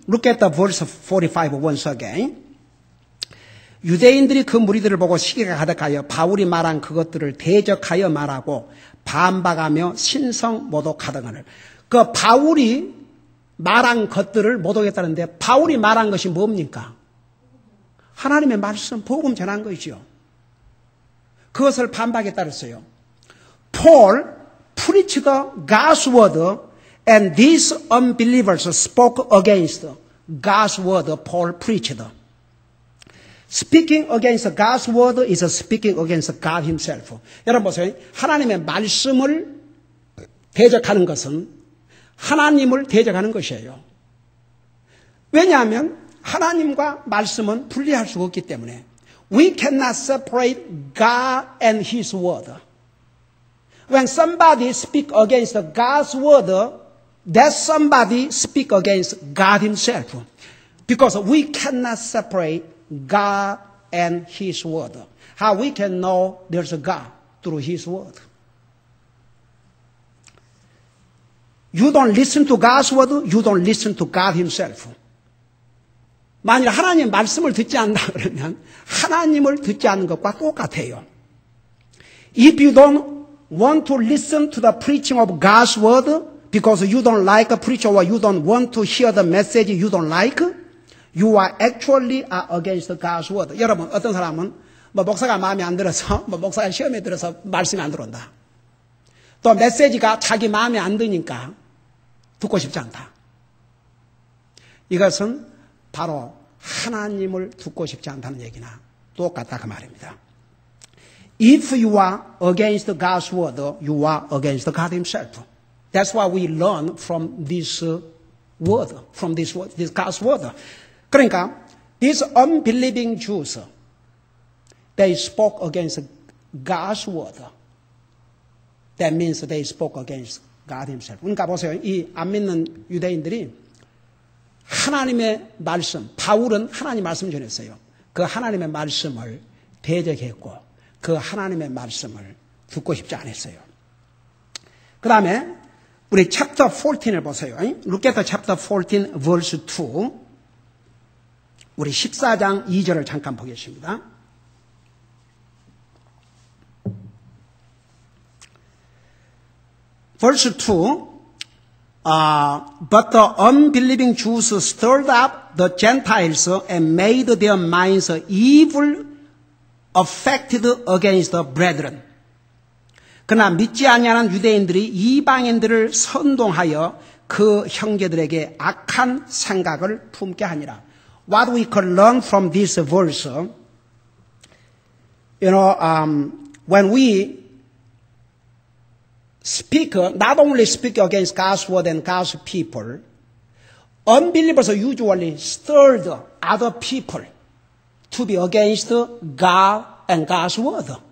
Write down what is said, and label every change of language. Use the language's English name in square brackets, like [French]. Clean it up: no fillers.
[English] Look at the verse 45 once again. [Korean] 유대인들이 그 무리들을 보고 시기가 가득하여 바울이 말한 그것들을 대적하여 말하고 반박하며 신성 모독하더거늘. 그 바울이 말한 것들을 모독했다는데 바울이 말한 것이 뭡니까? 하나님의 말씀, 복음 전한 것이죠. 그것을 반박했다 그랬어요. [English] Paul preached God's word and these unbelievers spoke against God's word Paul preached. Speaking against God's word is speaking against God himself. [Korean] 여러분 보세요. 하나님의 말씀을 대적하는 것은 하나님을 대적하는 것이에요. 왜냐하면 하나님과 말씀은 분리할 수가 없기 때문에 [English] we cannot separate God and His word. When somebody speak against God's word, that somebody speak against God himself. Because we cannot separate God and His word. How we can know there's a God? Through His word. You don't listen to God's word, you don't listen to God himself. [Korean] 만일 하나님 말씀을 듣지 않는다 그러면 하나님을 듣지 않는 것과 똑같아요. [English] If you don't want to listen to the preaching of God's word because you don't like a preacher or you don't want to hear the message you don't like, you are actually against God's word. [Korean] 여러분 어떤 사람은 목사가 마음에 안 들어서 목사가 시험에 들어서 말씀이 안 들어온다. 또 메시지가 자기 마음에 안 드니까 듣고 싶지 않다. 이것은 바로 하나님을 듣고 싶지 않다는 얘기나 똑같다 그 말입니다. [English] If you are against God's word, you are against God himself. That's why we learn from this word, from this God's word. [Korean] 그러니까 [English] these unbelieving Jews, they spoke against God's word. That means they spoke against God himself. [Korean] 그러니까 보세요. 이 안 믿는 유대인들이 하나님의 말씀, 바울은 하나님 말씀 전했어요. 그 하나님의 말씀을 대적했고 그 하나님의 말씀을 듣고 싶지 않았어요. 그 다음에 우리 chapter 14을 보세요. [English] Look at chapter 14 verse 2. [Korean] 우리 14장 2절을 잠깐 보겠습니다. [English] Verse 2, but the unbelieving Jews stirred up the Gentiles and made their minds evil affected against the brethren. [Korean] 그러나 믿지 아니하는 유대인들이 이방인들을 선동하여 그 형제들에게 악한 생각을 품게 하니라. [English] What we can learn from this verse, when we speak, not only speak against God's word and God's people, unbelievers usually stirred other people to be against God and God's word.